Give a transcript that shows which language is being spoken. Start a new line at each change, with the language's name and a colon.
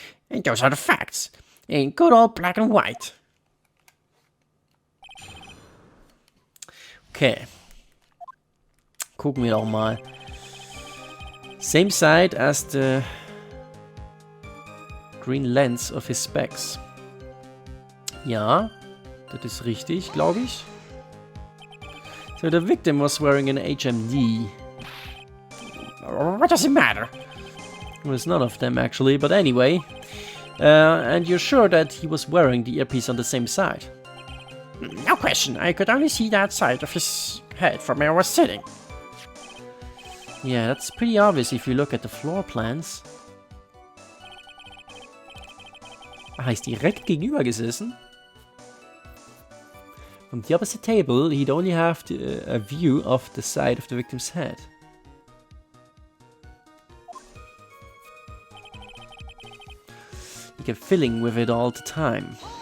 English: And those are the facts, in good old black and white.
German: Okay. Gucken wir doch mal.
English: Same side as the green lens of his specs.
German: Ja, das ist richtig, glaube ich.
English: So the victim was wearing an HMD. What does it matter? Well, it's none of them actually, but anyway. And you're sure that he was wearing the earpiece on the same side? No question, I could only see that side of his head from where I was sitting. Yeah, that's pretty obvious if you look at the floor plans.
German: Ah, ist direkt gegenüber gesessen.
English: From the opposite table, he'd only have a view of the side of the victim's head. He kept fiddling with it all the time.